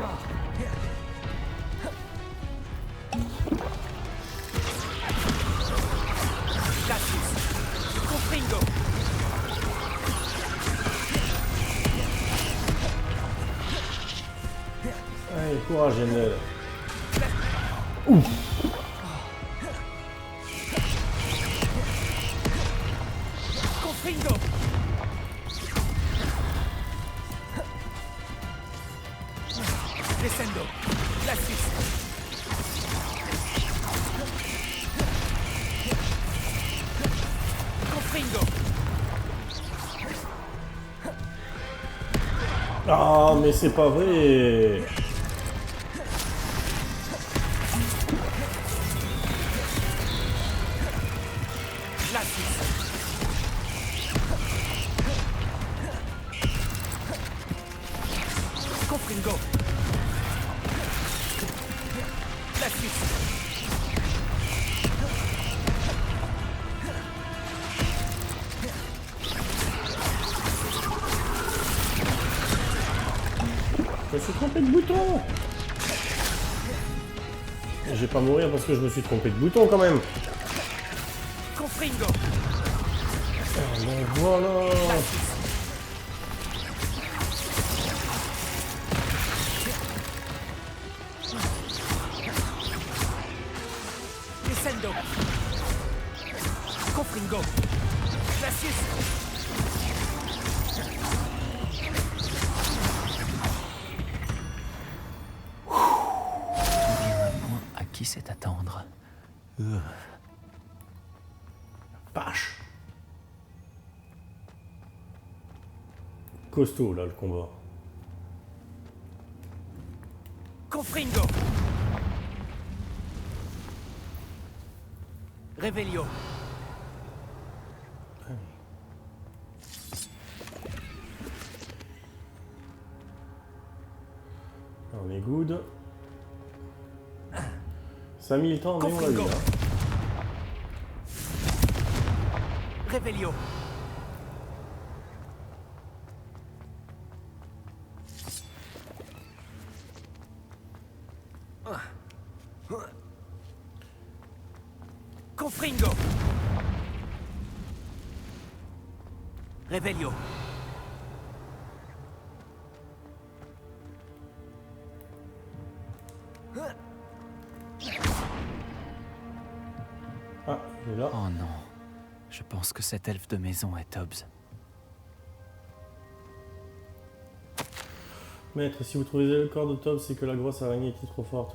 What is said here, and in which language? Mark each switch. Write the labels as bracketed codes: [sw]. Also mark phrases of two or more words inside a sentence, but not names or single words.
[fr] Glacis. Confringo. Allez, courage Enel. Confringo. Descendo. Glacis. Confringo. Ah mais c'est pas vrai. Glacis. Confringo. Glacis. Je me suis trompé de bouton. Je vais pas mourir parce que je me suis trompé de bouton quand même. Confringo. Ah, ben voilà. Descendo. Confringo. Glacis. À qui c'est attendre? Vache. Costaud là le combat. Confringo. Revelio. On est good. Ça a mis le temps, mais on l'a eu Confringo. là. Revelio. Confringo. Revelio. Ah, il est là. Oh non. Je pense que cet elfe de maison est Tobbs. Maître, si vous trouvez le corps de Tobbs, c'est que la grosse araignée était trop forte.